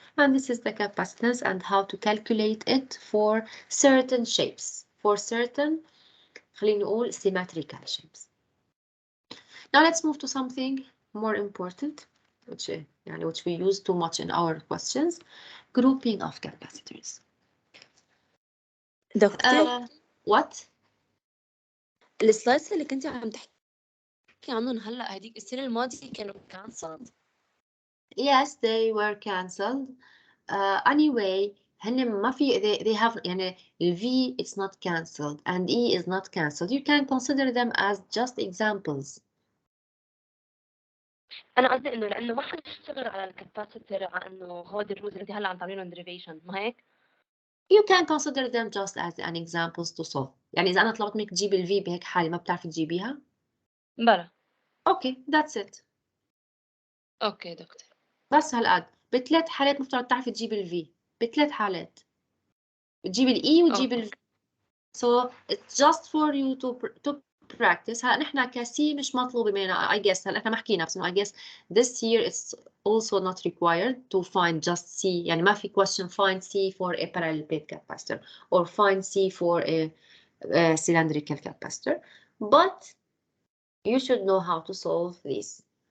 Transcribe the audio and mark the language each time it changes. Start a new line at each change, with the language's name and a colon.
English: And this is the capacitance and how to calculate it for certain shapes, for certain,
Arabic: خلينا نقول
English: symmetrical shapes. Now let's move to something more important, which we use too much in our questions, grouping of capacitors.
Arabic: دكتور
English: What?
Arabic: السلايدز اللي كنتي عم تحكي عنهم هلا هديك السنة الماضية كانوا cancelled.
English: Yes, they were cancelled. Anyway,
Arabic: هن ما في
English: they have
Arabic: يعني
English: ال V it's not cancelled and E is not cancelled. You can consider them as just examples.
Arabic: أنا قصدي إنه لأنه ما حنشتغل على الكاباسيتر على إنه هودي الروز أنت هلا عم تعملينهم derivation ما هيك؟
English: You can consider them just as an examples to solve.
Arabic: يعني إذا أنا طلبت منك تجيبي ال V بهيك حالة ما بتعرفي تجيبيها؟ بلا.
English: Okay, that's it.
Arabic: أوكي دكتور. بس هالقد بثلاث حالات مفترض تعرفي تجيبي ال V بثلاث حالات. بتجيبي ال E وتجيبي ال V.
English: So it's just for you to practice.
Arabic: هلا نحن كسي مش مطلوب مننا
English: I guess
Arabic: هلا احنا ما حكينا بس
English: I guess this year it's also not required to find just C
Arabic: يعني ما في
English: question find C for a parallel plate capacitor or find C for a cylindrical capacitor, but you should know how to solve this.